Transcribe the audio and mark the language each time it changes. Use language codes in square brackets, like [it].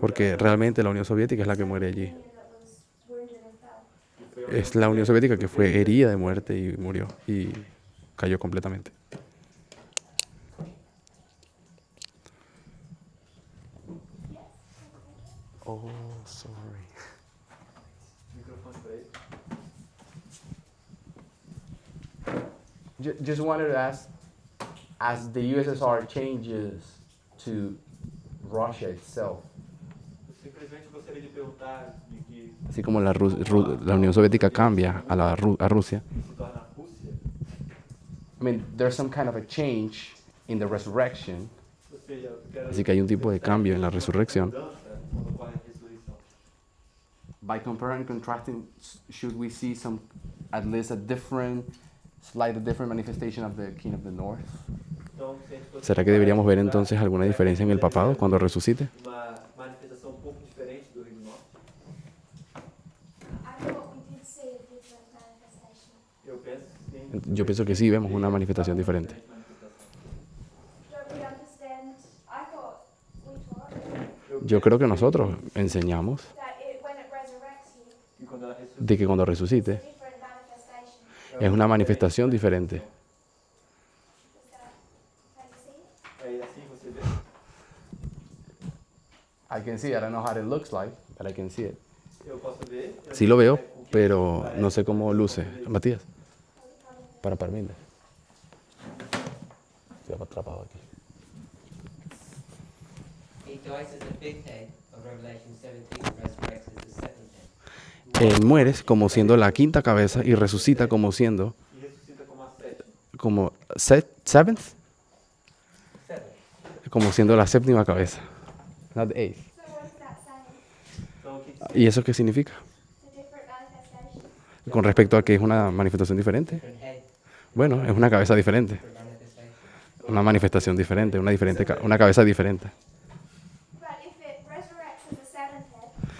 [es] porque realmente la Unión Soviética es la que muere allí. [en] Union that was wounded and fell. [pt] E foi [es] Es la Unión Soviética que fue herida de muerte y murió y cayó completamente. [en] Oh, sorry. [pt] microfone para ele. [en] Just wanted to ask, as the USSR changes to Russia itself, [pt] Eu simplesmente gostaria de perguntar de que [es] así como la Unión Soviética cambia a Rusia, [pt] se torna a Rússia, [en] I mean, there's some kind of a change in the resurrection, [pt] ou seja, eu quero [es] así que hay un tipo de cambio en la resurrección. [pt] mudança quando ocorre a ressurreição. [en] By comparing and contrasting, should we see some, at least a different, slightly different manifestation of the King of the North? [pt] Então, se a gente fosse [es] ¿Será que deberíamos ver entonces alguna diferencia en el papado cuando resucite? [pt] uma manifestação um pouco diferente do Reino do Norte? [en] I thought we did see a different manifestation. [pt] Eu penso que sim. [es] Yo pienso que sí, vemos una manifestación diferente. [en] Don't we understand? I thought we taught [es] Yo creo que nosotros enseñamos [en] that when it resurrects you, [pt] E quando ela ressuscita, [es] de que cuando resucite [en] it's a different manifestation. [es] es una manifestación diferente. [en] Is that how you see it? [pt] aí assim você vê. [en] I can see it. I don't know how it looks like, but I can see it. [pt] Eu posso ver. [es] Sí lo veo, pero no sé cómo luce. Matías, para mí. Estoy atrapado aquí. [en] He dies as the fifth head of Revelation 17 and resurrects as the seventh head. [es] Él muere como siendo la quinta cabeza y resucita como siendo [pt] E ressuscita como a sétima. [es] como seventh, como siendo la séptima cabeza. [en] Not the eighth. So what does that say? [pt] Então, o que [es] ¿Y eso qué significa? [en] It's a different manifestation. [es] Con respecto a que es una manifestación diferente. [en] Different head, [es] Bueno, es una cabeza diferente, [en] different manifestation. [es] una manifestación diferente, una cabeza diferente. [en] But if it resurrects as a seventh head,